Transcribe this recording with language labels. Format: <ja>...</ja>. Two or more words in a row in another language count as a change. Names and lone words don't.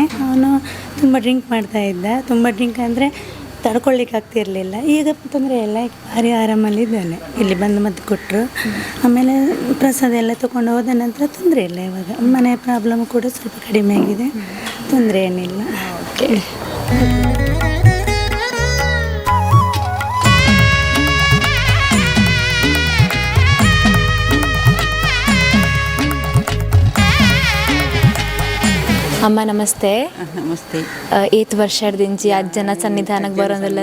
<kn>ಅವನು ತುಂಬ ಡ್ರಿಂಕ್ ಮಾಡ್ತಾ ಇದ್ದ. ತುಂಬ ಡ್ರಿಂಕ್ ಅಂದರೆ ತಡ್ಕೊಳ್ಳಿಕ್ಕೆ ಆಗ್ತಿರಲಿಲ್ಲ. ಈಗ ತೊಂದರೆ ಇಲ್ಲ, ಭಾರಿ ಆರಾಮಲ್ಲಿದ್ದಾನೆ. ಇಲ್ಲಿ ಬಂದು ಮದ್ದು ಕೊಟ್ಟರು. ಆಮೇಲೆ ಪ್ರಸಾದ ಎಲ್ಲ ತೊಗೊಂಡು ಹೋದ ನಂತರ ತೊಂದರೆ ಇಲ್ಲ. ಇವಾಗ ಮನೆ ಪ್ರಾಬ್ಲಮ್ ಕೂಡ ಸ್ವಲ್ಪ ಕಡಿಮೆ ಆಗಿದೆ, ತೊಂದರೆ ಏನಿಲ್ಲ. ಓಕೆ. ಅಮ್ಮ ನಮಸ್ತೆ. ನಮಸ್ತೆ.</kn> <tcy>ಏತ್ ವರ್ಷದಿಂಚಿ ಅಜ್ಜನ</tcy> <kn>ಸನ್ನಿಧಾನಕ್ಕೆ ಬರೋದಿಲ್ಲ?</kn>